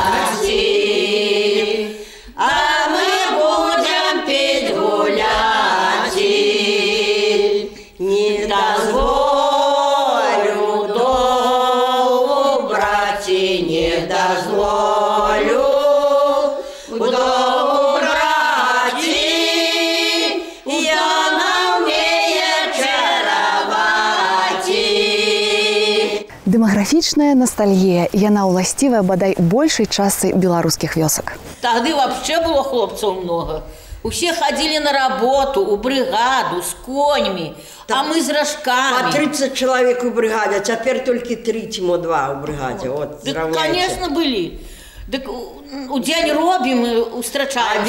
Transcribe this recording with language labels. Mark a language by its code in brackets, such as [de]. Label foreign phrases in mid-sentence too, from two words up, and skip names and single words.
[ru] А мы будем петь, гулять, не дозволю долу брать, не дозволю долу брать, я умею чаровать. [be] Дэмаграфічная ностальгія, яна ўласцівая бадай большай частцы беларускіх вёсак. [ru] Тогда вообще было хлопцев много. Все ходили на работу, у бригаду, с конями, а мы с рожками. По 30 человек у бригаде, а теперь только 3 мо 2 у бригаде. Вот, Да, конечно, были. Так у день робим, встречаемся,